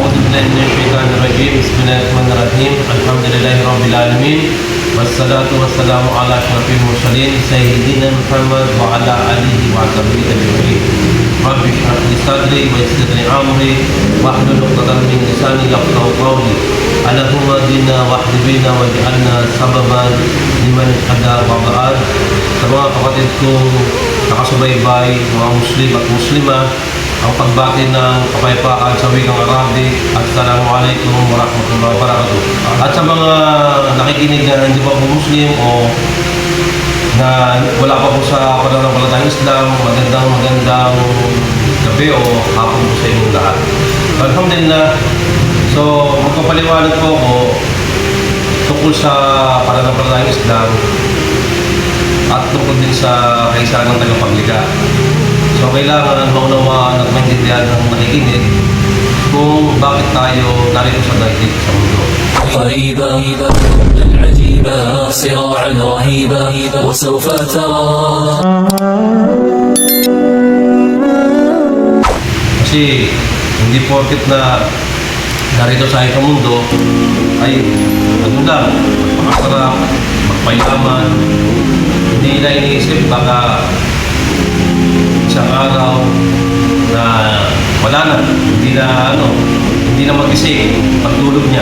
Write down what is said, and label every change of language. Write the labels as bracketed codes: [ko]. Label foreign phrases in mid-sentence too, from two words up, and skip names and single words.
[ar] بالله من الشيطان الرجيم بسم الله الرحمن الرحيم الحمد لله رب العالمين والصلاة والسلام على أشرف المرسلين سيدنا محمد وعلى آله وصحبه أجمعين رب اشرح لي صدري ويسر لي أمري واحلل عقدة من لساني يفقهوا قولي اللهم اهدنا واهد بنا واجعلنا سببا [tl] liman ada wabaan sa mga kapatid kong nakasubaybay, mga Muslim at Muslima, ang pagbati ng kapayapaan sa wikang Arabic. [ar] السلام عليكم ورحمة الله وبركاته. [tl] At sa mga nakikinig na hindi pa po Muslim o na wala pa po sa pananampalatayang Islam, magandang gabi o hapon po sa inyong lahat. Alhamdulillah. So, magpapaliwanag po ako tungkol sa pananampalatayang Islam at tungkol din sa kaisahan ng tagapaglikha. So kailangan maunawaan at maintindihan ng nakikinig kung bakit tayo narito sa daigdig sa mundo. [ar] قريبا العجيبة صراعا رهيبا وسوف ترى. [tl] Kasi hindi porket na narito sa sa mundo ay ano lang, magpakasarap, magpayaman. Hindi nila iniisip baka isang araw na wala na, hindi na magising pagtulog niya.